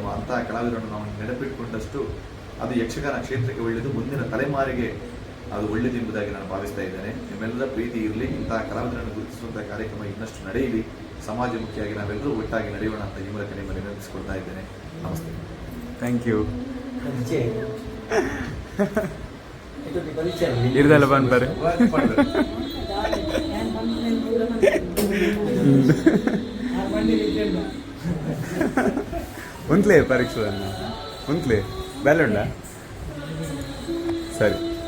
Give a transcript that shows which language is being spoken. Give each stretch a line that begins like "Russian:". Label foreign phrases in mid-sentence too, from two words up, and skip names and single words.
Kannada: ಅಂತಹ ಕಲಾವಿದರನ್ನು ನಾವು ನೆನಪಿಟ್ಟುಕೊಂಡಷ್ಟು ಅದು ಯಕ್ಷಗಾನ ಕ್ಷೇತ್ರಕ್ಕೆ ಒಳ್ಳೆಯದು, ಮುಂದಿನ ತಲೆಮಾರಿಗೆ ಅದು ಒಳ್ಳೆಯದು ಎಂಬುದಾಗಿ ನಾನು ಭಾವಿಸ್ತಾ ಇದ್ದೇನೆ. ನಿಮ್ಮೆಲ್ಲರ ಪ್ರೀತಿ ಇರಲಿ, ಇಂತಹ ಕಲಾವಿದರನ್ನು ಗುರುತಿಸುವಂತಹ ಕಾರ್ಯಕ್ರಮ ಇನ್ನಷ್ಟು ನಡೆಯಲಿ, ಸಮಾಜಮುಖಿಯಾಗಿ ನಾವೆಲ್ಲರೂ ಒಟ್ಟಾಗಿ ನಡೆಯೋಣ ಅಂತ ಈ ಮೂಲಕ ನಿಮ್ಮಲ್ಲಿ ವಿನಂತಿಸಿಕೊಳ್ತಾ ಇದ್ದೇನೆ. ನಮಸ್ತೆ.
English: thank you.
Tulu: ಇರ್ದಲ್ಲ ಬಂದ್ಬಾರೆ ಉಂಟ್ಲೇ ಪರೀಕ್ಷೆ ಉಂಟ್ಲೇ ಬೇಲೆ ಉಂಡ ಸರಿ.